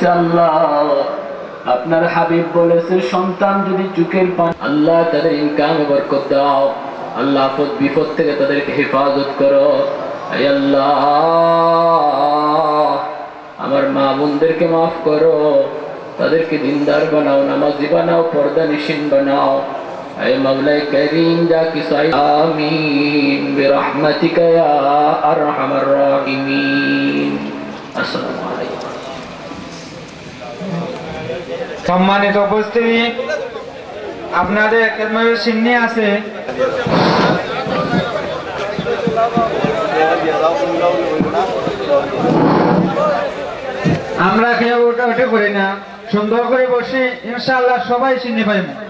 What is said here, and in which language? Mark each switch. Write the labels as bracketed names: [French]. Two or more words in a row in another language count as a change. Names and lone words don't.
[Bangla] আল্লাহ, আপনার হাবিব বলেছে সন্তান যদি চোখের পানি, আল্লাহ তাদের ইনকামে বরকত দাও, আল্লাহ আপদ বিপদ থেকে তাদেরকে হেফাজত করো। আল্লাহ, আমার মা বোনদেরকে মাফ করো, তাদেরকে দিনদার বানাও, নামাজি বানাও, পর্দা নিশিন বানাও। [Urdu] اے مولا کریم [Arabic] جا کسائی آمین برحمتک یا ارحم الراحمین। السلام علیکم। [Bangla] সম্মানিত উপস্থিতি, আপনাদের খেদমতে সিন্নি আছে। আমরা খেয়ে ওটা ওটা করি না, সুন্দর করে বসি, ইনশাআল্লাহ সবাই সিন্নি পাইব।